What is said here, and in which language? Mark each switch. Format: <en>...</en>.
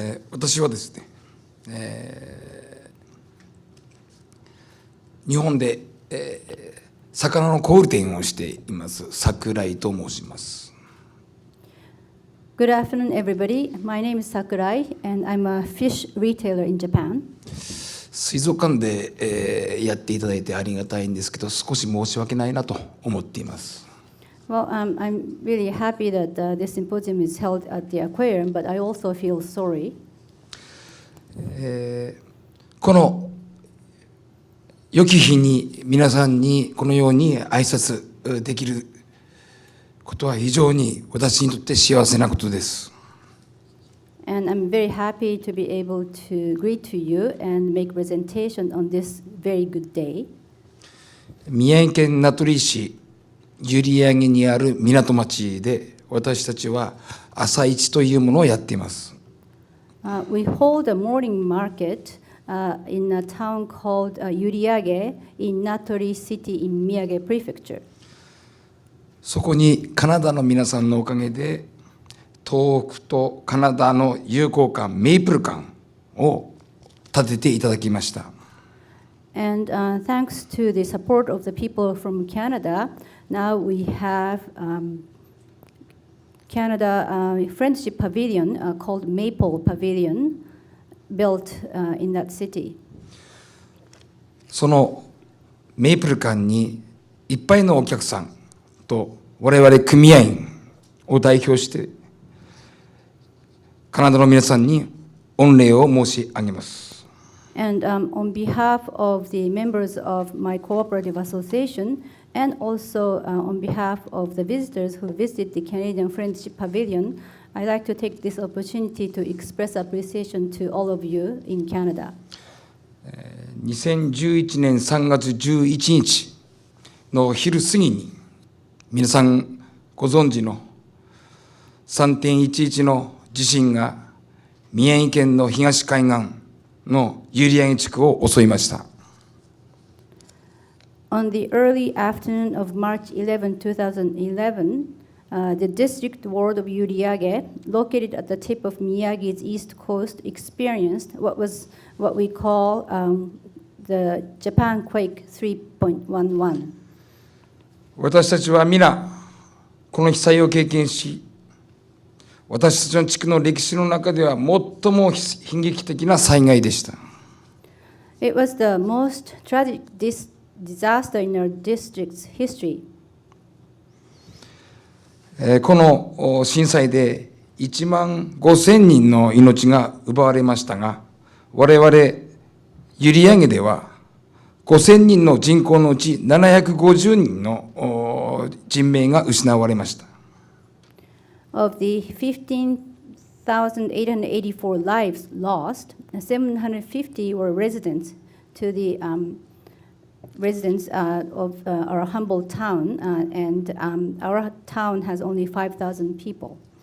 <ja>私はですね、日本で、魚の小売店をしています桜井と申します。</ja> <en>Good afternoon, everybody. My name is Sakurai, and I'm a fish retailer in Japan.</en> <ja>水族館で、やっていただいてありがたいんですけど、少し申し訳ないなと思っています。</ja> <en>Well, I'm really happy that this symposium is held at the Aquarium, but I also feel sorry.</en> <ja>この良き日に皆さんにこのように挨拶できることは非常に私にとって幸せなことです。</ja> <en>And I'm very happy to be able to greet to you and make presentation on this very good day.</en> <ja>宮城県名取市閖上にある港町で私たちは朝市というものをやっています。</ja> <en>We hold a morning market in a town called Uriage in Natori City in Miyagi Prefecture.</en> <ja>そこにカナダの皆さんのおかげで東北とカナダの友好館メイプル館を建てていただきました。</ja> <en>And thanks to the support of the people from Canada, now we have Canada Friendship Pavilion called Maple Pavilion built in that city.</en> <ja>そのメイプル館にいっぱいのお客さんと我々組合員を代表してカナダの皆さんに御礼を申し上げます。</ja> <en>And on behalf of the members of my cooperative association and also on behalf of the visitors who visit the Canadian Friendship Pavilion, I'd like to take this opportunity to express appreciation to all of you in Canada.</en> <ja>2011年3月11日の昼過ぎに皆さんご存知の 3.11 の地震が宮城県の東海岸の閖上地区を襲いました。</ja> <en>On the early afternoon of March 11, 2011, the district ward of Uriage, located at the tip of Miyagi's east coast, experienced what we call the Japan Quake 3.11.</en> <ja>私たちは皆この被災を経験し、私たちの地区の歴史の中では最も悲劇的な災害でした。</ja> <en>It was the most tragic disaster in our district's history.</en> <ja>この震災で1万5000人の命が奪われましたが、我々閖上では5000人の人口のうち750人の人命が失われました。</ja> <en>Of the 15,884 lives lost, 750 were residents of our humble town, and our town has only 5,000 people.</en>